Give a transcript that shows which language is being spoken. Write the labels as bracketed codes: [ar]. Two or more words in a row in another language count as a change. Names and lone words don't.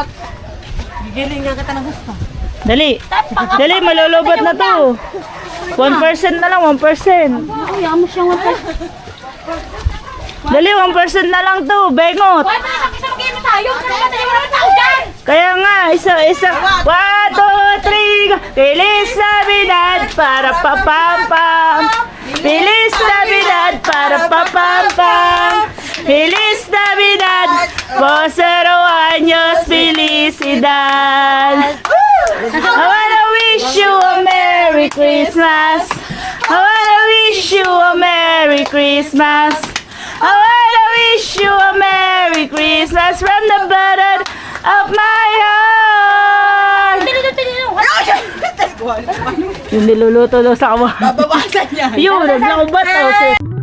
[tl] Dali. Dali, malulobot na to. 1% na lang, 1%. Ayaw mo siyang 1%. Dali, 1% na lang to, bengot. Why ba isang mag-inom tayo? Dali mo naman tao dyan! Kaya nga, isa. 1, 2, 3, go. [es] Feliz Navidad para papam-pam. Feliz Navidad para papam-pam. Feliz Navidad, Posero años, felicidad. [en] I wanna wish you a Merry Christmas. I wanna wish you a Merry Christmas. I wanna wish you a Merry Christmas from the bottom of my heart. [tl] Yung niluluto daw sa kawa. Babawasan niya. Yun, naglakubat daw si